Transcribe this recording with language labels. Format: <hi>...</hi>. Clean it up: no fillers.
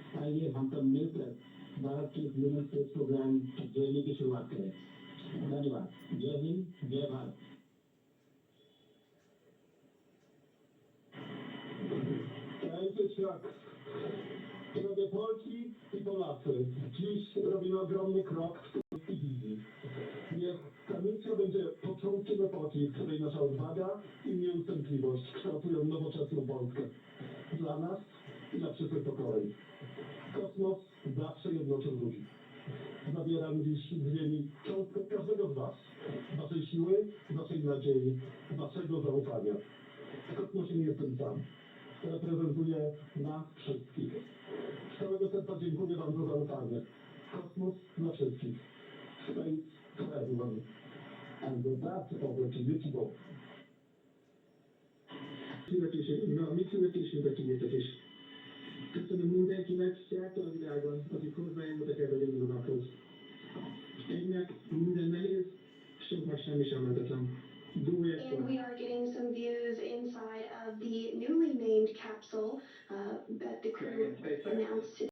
<hi>आइए हम सब मिलकर भारत के ह्यूमन स्पेस प्रोग्राम की जर्नी की शुरुआत करें धन्यवाद जय हिंद जय Bharat</hi> <pl>Drogie Polki i Polacy, dziś robimy ogromny krok w wizji. Niech ta misja będzie początkiem epoki, w której nasza odwaga i nieustępliwość kształtują nowoczesną Polskę. Dla nas i dla przyszłych pokoleń. Kosmos zawsze jednoczył ludzi. Zabieram dziś z ziemi cząstkę każdego z was. Waszej siły, waszej nadziei, waszego zaufania. W kosmosie nie jestem sam. Reprezentuję nas wszystkich. Z całego serca dziękuję wam za zaufanie. Kosmos dla wszystkich.</pl> <en>Space for everyone. And with that, over to you, Thibaut.</en> <hu>Mi születésünk vezetés. Köszönöm mindenkinek, szerte a világon, akik hozzájárultak ebben a jó naphoz. Egynek minden nehéz, soknak semmi sem lehetetlen.</hu> <en>And we are getting some views inside of the newly named capsule that the crew announced today.</en>